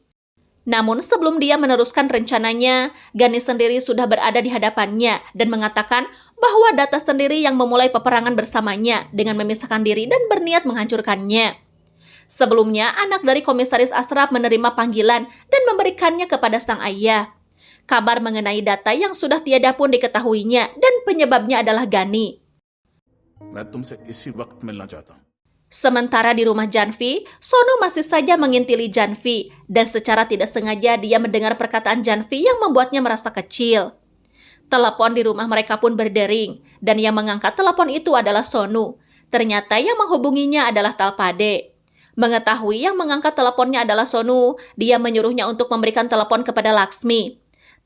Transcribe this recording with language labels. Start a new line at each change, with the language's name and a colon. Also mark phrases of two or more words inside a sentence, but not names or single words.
Indonesian: Namun sebelum dia meneruskan rencananya, Gani sendiri sudah berada di hadapannya dan mengatakan bahwa Data sendiri yang memulai peperangan bersamanya dengan memisahkan diri dan berniat menghancurkannya. Sebelumnya, anak dari Komisaris Ashraf menerima panggilan dan memberikannya kepada sang ayah. Kabar mengenai Data yang sudah tiada pun diketahuinya dan penyebabnya adalah Gani.
Hindi: मैं तुमसे इसी वक्त मिलना चाहता हूं
Indonesian: Sementara di rumah Janvi, Sonu masih saja mengintili Janvi dan secara tidak sengaja dia mendengar perkataan Janvi yang membuatnya merasa kecil. Telepon di rumah mereka pun berdering dan yang mengangkat telepon itu adalah Sonu. Ternyata yang menghubunginya adalah Talpade. Mengetahui yang mengangkat teleponnya adalah Sonu, dia menyuruhnya untuk memberikan telepon kepada Laksmi.